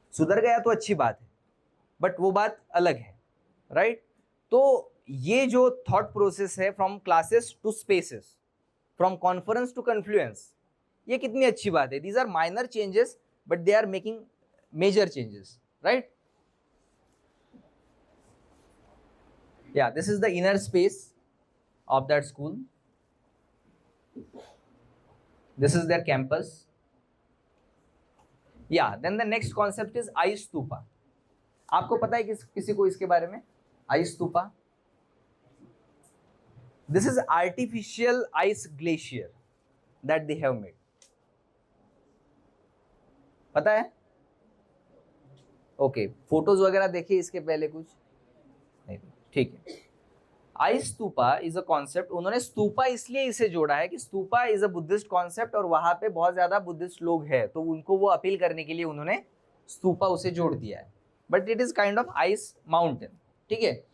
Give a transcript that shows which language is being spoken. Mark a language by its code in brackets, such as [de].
[hi] सुधर गया तो अच्छी बात है, बट वो बात अलग है, राइट। तो ये जो थॉट प्रोसेस है, [en] from classes to spaces, from conference to confluence, [hi] ये कितनी अच्छी बात है। [en] These are minor changes but they are making major changes, right. Yeah, this is the inner space of that school. This is their campus. Yeah, then the next concept is ice stupa. [hi] आपको पता है किसी को इसके बारे में? [en] ice stupa. This is artificial ice glacier that they have made. [hi] पता है? ओके, फोटोज वगैरह देखिए इसके पहले कुछ नहीं, ठीक है। [en] ice stupa is a concept, [hi] उन्होंने स्तूपा इसलिए इसे जोड़ा है कि [en] stupa is a Buddhist concept, [hi] और वहां पे बहुत ज्यादा बुद्धिस्ट लोग हैं, तो उनको वो अपील करने के लिए उन्होंने स्तूपा उसे जोड़ दिया है, [en] but it is kind of ice mountain, [hi] ठीक है।